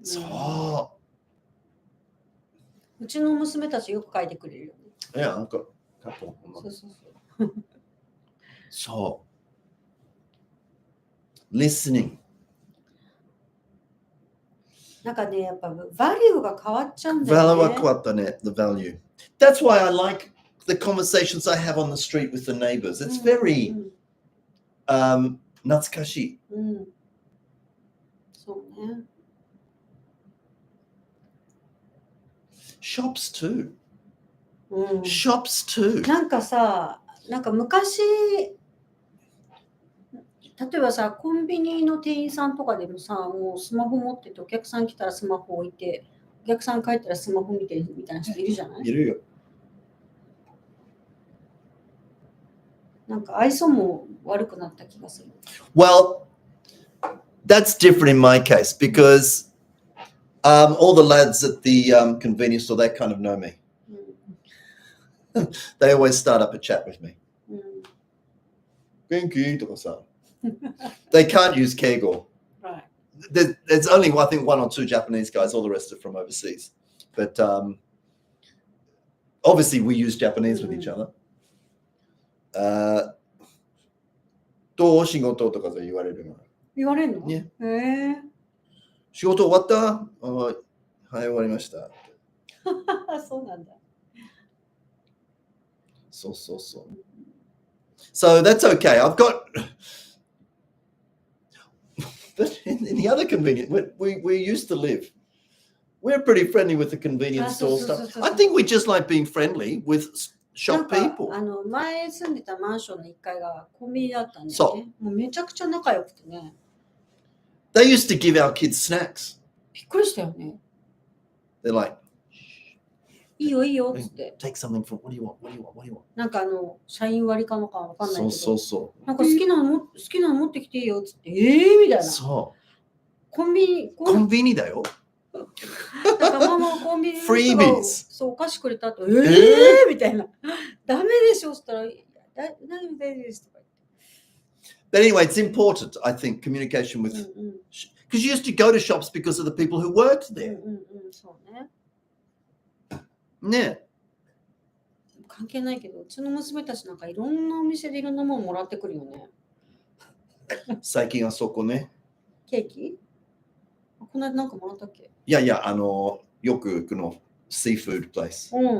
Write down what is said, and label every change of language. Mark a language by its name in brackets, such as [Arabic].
[Japanese] そう。うちの娘たちよく書いてくれるよね。いや、なんか、そうそうそう。そう。Listening。なんかね、やっぱバリューが変わっちゃうんだよね。 Value は変わったね、 [English] the value. That's why I like the conversations I have on the street with the neighbors. It's very [Japanese] 懐かしい。そうね。 [English] Shops too. Shops too. [Japanese] なんかさ、なんか昔、例えばさ、コンビニの店員さんとかでもさ、もうスマホ持ってて、お客さん来たらスマホ置いて、お客さん帰ったらスマホ見てるみたいな人いるじゃない？いるよ。なんか愛想も悪くなった気がする。 [English] Well, that's different in my case because all the lads at the convenience store, they kind of know me. They always start up a chat with me. [Japanese] 元気とかさ。 [English] They can't use keigo. Right. There's only, I think, one or two Japanese guys. All the rest are from overseas. But obviously, we use Japanese with each other. [Japanese] どう仕事とか言われるの？言われるの？ね。仕事終わった？はい、終わりました。そうなんだ。そうそうそう。 [English] So that's okay. I've got. But in the other convenience, we used to live. We're pretty friendly with the convenience store stuff. I think we just like being friendly with shop people. [Japanese] 前住んでたマンションの1階がコンビニだったんでね。もうめちゃくちゃ仲良くてね。 [English] They used to give our kids snacks. [Japanese] びっくりしたよね。 [English] They're like, [Japanese] いいよいいよっつって。 [English] Take something from, what do you want? What do you want? What do you want? [Japanese] なんか社員割かのかわかんないけど。そうなんか好きなの持ってきていいよっつって。みたいな。そう。コンビニだよ。なんかママコンビニの人がそうお菓子くれたとみたいな。ダメでしょそしたら大丈夫ですとか言って。 [English] But anyway, it's important, I think, communication with because you used to go to shops because of the people who worked there. [Japanese] そうね。ね。関係ないけど、うちの娘たちなんかいろんなお店でいろんなものもらってくるよね。最近あそこね。ケーキ？この間なんかもらったっけ？いや、よく行くの、 [English] seafood place.